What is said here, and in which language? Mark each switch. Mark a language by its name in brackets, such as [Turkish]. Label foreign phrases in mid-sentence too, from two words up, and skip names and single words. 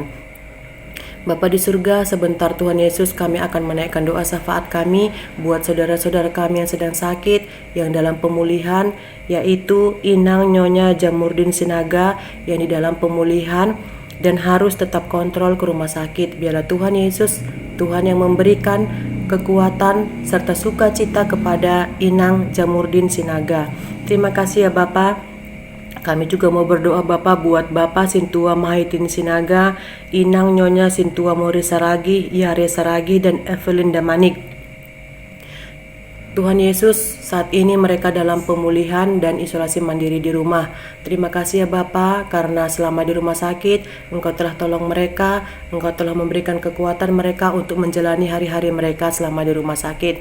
[Indonesian] Bapa di surga, sebentar Tuhan Yesus kami akan menaikkan doa syafaat kami buat saudara-saudara kami yang sedang sakit, yang dalam pemulihan, yaitu Inang Nyonya Jamurdin Sinaga yang di dalam pemulihan dan harus tetap kontrol ke rumah sakit. Biarlah Tuhan Yesus, Tuhan yang memberikan kekuatan serta sukacita kepada Inang Jamurdin Sinaga. Terima kasih ya Bapa. Kami juga mau berdoa Bapa buat Bapa Sintua Mahitin Sinaga, Inang Nyonya Sintua Mori Saragi, Yare Saragi, dan Evelyn Damanik. Tuhan Yesus, saat ini mereka dalam pemulihan dan isolasi mandiri di rumah. Terima kasih ya Bapa, karena selama di rumah sakit Engkau telah tolong mereka, Engkau telah memberikan kekuatan mereka untuk menjalani hari-hari mereka selama di rumah sakit.